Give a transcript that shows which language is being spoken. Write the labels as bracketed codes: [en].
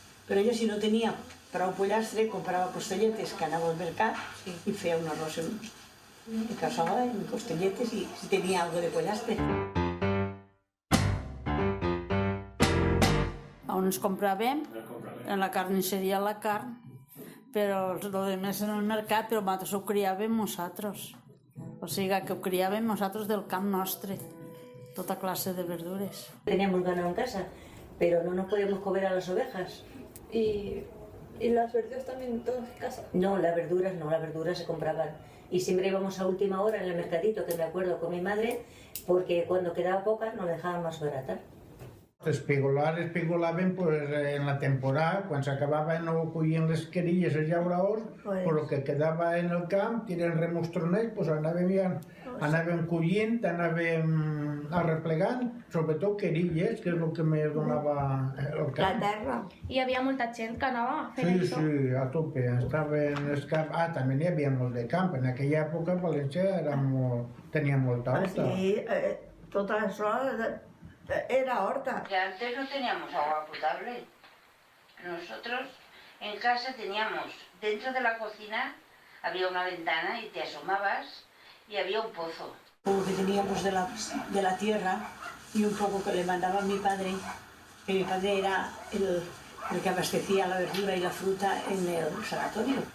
[ca] Però jo si no tenia prou pollastre, comprava costelletes que anava al mercat i feia un arròs en cassola, en costelletes, i si tenia algo de pollastre. On ens compràvem, en la carnisseria la carn, però el demés en el mercat, però nosaltres ho criàvem nosaltres. O sigui que ho criàvem nosaltres del camp nostre, tota clase de verdures. [es] Teníamos ganado en casa, pero no nos podíamos comer a las ovejas. ¿Y las verduras también todas en casa? No, las verduras se compraban. Y siempre íbamos a última hora en el mercadito, que me acuerdo con mi madre, porque cuando quedaba pocas nos dejaban más baratas. [ca] Espigolaven pues, en la temporada, quan s'acabava no collien les querilles, els llauradors, però el que quedava en el camp, eren remostronets, pues anàvem collint, anàvem arreplegant, sobretot querilles, que és el que més donava el camp. La terra. Hi havia molta gent que anava a fer això. Sí, a tope, estaven els camps. També n'hi havia molt de camp, en aquella època València tenia molta horta. Sí, tot això era horta. [es] Antes no teníamos agua potable. Nosotros en casa teníamos, dentro de la cocina había una ventana y te asomabas y había un pozo. Lo que teníamos de la tierra y un poco que le mandaba a mi padre, que mi padre era el que abastecía la verdura y la fruta en el sanatorio.